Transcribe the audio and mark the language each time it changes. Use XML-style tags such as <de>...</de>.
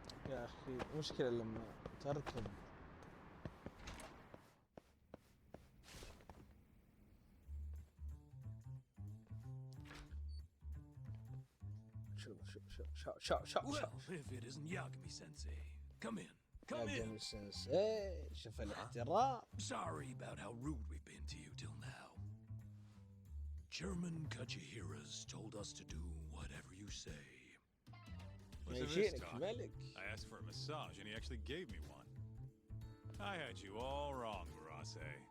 <ar>يا اخي مشكلة لما تركب</ar> <en>Well, if it isn't Yagami-sensei. Come in. Come in.</en> <ar>Yagami-sensei شوف الاحترام.</ar> <en>Sorry about how rude we've been to you till now. Chairman Kajihira's told us to do whatever you say. What's this talk? I asked for a massage and he actually gave me one. I had you all wrong, Murase.</en>